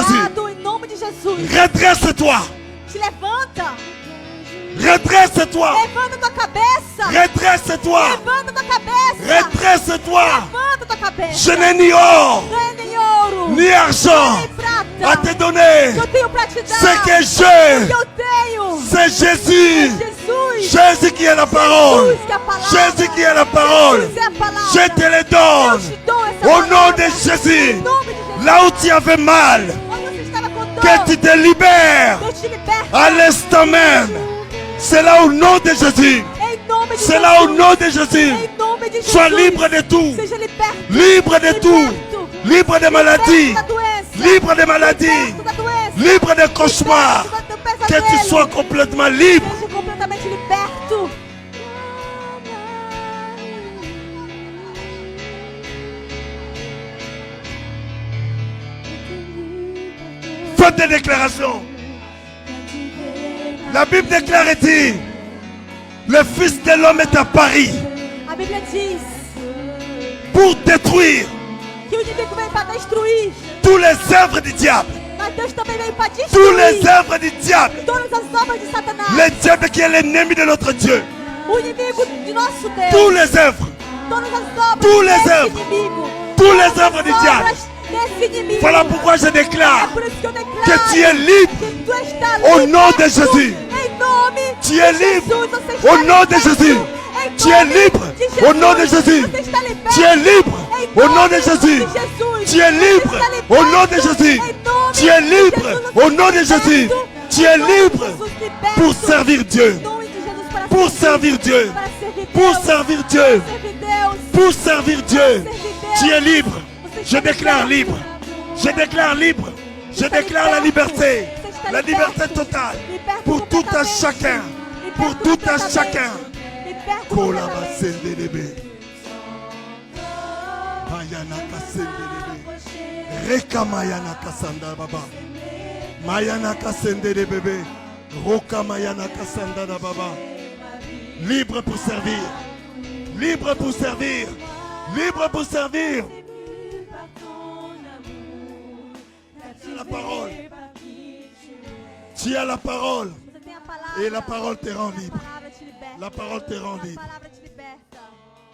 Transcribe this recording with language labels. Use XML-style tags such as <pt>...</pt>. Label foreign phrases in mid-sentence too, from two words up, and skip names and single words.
<pt>Curvado, em nome de Jesus.</pt> <fr>Redresse-toi.</fr> <pt>Te levanta.</pt> <fr>Redresse-toi.</fr> <pt>Levanta tua cabeça.</pt> <fr>Redresse-toi.</fr> <pt>Levanta tua cabeça.</pt> <fr>Redresse-toi.</fr> <pt>Levanta tua cabeça.</pt> <fr>Je n'ai ni or,</fr> <pt>Não é nem ouro.</pt> <fr>ni argent</fr> <pt>Nem prata.</pt> <fr>à te donner.</fr> <pt>Que eu tenho pra te dar.</pt> <fr>Ce que</fr> <pt>O que</pt> <fr>j'ai,</fr> <pt>eu tenho.</pt> <fr>c'est Jésus.</fr> <pt>Jesus.</pt> <fr>Jésus qui est la parole.</fr> <pt>Jesus que é a palavra.</pt> <fr>Jésus qui est la parole.</fr> <pt>Jesus é a palavra.</pt> <fr>Je te le</fr> <pt>Eu</pt> <fr>donne.</fr> <pt>te dou essa</pt> <fr>Au nom</fr> <pt>palavra.</pt> <fr>de Jésus.</fr> <pt>Em nome de Jesus.</pt> <fr>Là où tu avais mal,</fr> <pt>Onde você estava com dor.</pt> <fr>que tu te libères</fr> <pt>Deus te liberta.</pt> <fr>à l'instant même. C'est là au nom de Jésus.</fr> <pt>Em nome de</pt> <fr>C'est là au</fr> <pt>Jesus.</pt> <fr>nom de Jésus.</fr> <pt>Em nome de Jesus.</pt> <fr>Sois libre de tout.</fr> <pt>Seja liberto.</pt> <fr>Libre de tout. Libre de maladies.</fr> <pt>Liberto da doença.</pt> <fr>Libre de maladies.</fr> <pt>Liberto da doença.</pt> <fr>Libre de cauchemars.</fr> <pt>Liberto do</pt> <fr>Que tu</fr> <pt>pesadelo.</pt> <fr>sois complètement libre.</fr> <pt>Seja completamente liberto.</pt> <fr>Faites des déclarations. La Bible déclare et dit, le Fils de l'homme est à Paris</fr> <pt>A Bíblia diz</pt> <fr>pour détruire</fr> <pt>que o inimigo veio para destruir.</pt> <fr>tous les œuvres du diable.</fr> <pt>Mas Deus também veio para</pt> <fr>Tous les</fr> <pt>destruir</pt> <fr>œuvres du diable.</fr> <pt>todas as obras de Satanás.</pt> <fr>Le diable qui est l'ennemi de notre Dieu.</fr> <pt>O inimigo de nosso Deus.</pt> <fr>Tous les œuvres.</fr> <pt>Todas as obras</pt> <fr>Tous les</fr> <pt>desse</pt> <fr>œuvres.</fr> <pt>inimigo.</pt> <fr>Tous les</fr> <pt>Todas</pt> <fr>œuvres</fr> <pt>as</pt> <fr>du diable.</fr> <pt>obras desse inimigo.</pt> <fr>Voilà pourquoi je</fr> <pt>É</pt> <fr>déclare</fr> <pt>por isso que eu declaro</pt> <fr>que tu es libre.</fr> <pt>que tu está</pt> <fr>Au</fr> <pt>liberto.</pt> <fr>nom de Jésus.</fr> <pt>Em nome</pt> <fr>Tu es</fr> <pt>de</pt> <fr>libre.</fr> <pt>Jesus, você está</pt> <fr>Au nom de</fr> <pt>liberto.</pt> <fr>Jésus.</fr> <pt>Em</pt> <fr>Tu es</fr> <pt>nome</pt> <fr>libre.</fr> <pt>de Jesus,</pt> <fr>Au nom de Jésus.</fr> <pt>Você está liberto.</pt> <fr>Tu es libre.</fr> <pt>Em</pt> <fr>Au nom</fr> <pt>nome</pt> <fr>de Jésus.</fr> <pt>Jesus.</pt> <fr>Tu es libre.</fr> <pt>Você está</pt> <fr>Au nom de</fr> <pt>liberto.</pt> <fr>Jésus.</fr> <pt>Em nome</pt> <fr>Tu es</fr> <pt>de</pt> <fr>libre.</fr> <pt>Jesus,</pt> <fr>Au</fr> <pt>você</pt> <fr>nom de</fr> <pt>está</pt> <fr>Jésus.</fr> <pt>liberto.</pt> <fr>Tu es</fr> <pt>Em nome de</pt> <fr>libre</fr> <pt>Jesus, liberto.</pt> <fr>pour servir Dieu.</fr> <pt>Em nome de Jesus, para</pt> <fr>Pour servir Dieu.</fr> <pt>Para servir</pt> <fr>Pour</fr> <pt>Deus.</pt> <fr>servir Dieu.</fr> <pt>Para servir Deus.</pt> <fr>Pour servir Dieu.</fr> <pt>Para servir Deus.</pt> <fr>Tu es libre.</fr> <pt>Você</pt> <fr>Je</fr> <pt>está</pt> <fr>déclare</fr> <pt>liberto.</pt> <fr>libre. Je déclare libre. Je déclare la liberté. La liberté totale. Pour tout un chacun. Pour tout un chacun.</fr> <pt>Liberto Kola completamente. basendelebe. Ayana kasendelebe. Reka mayana kasanda baba. Mayana kasendelebe. Roka mayana kasanda da baba.</pt> <fr>Libre pour servir. Libre pour servir. Libre pour servir. Tu as la parole. Tu as la parole.</fr> <pt>Você tem a palavra.</pt> <fr>Et la parole te rend libre.</fr> <pt>A palavra te liberta.</pt> <fr>La parole te rend</fr> <pt>A</pt> <fr>libre.</fr> <pt>palavra te liberta.</pt>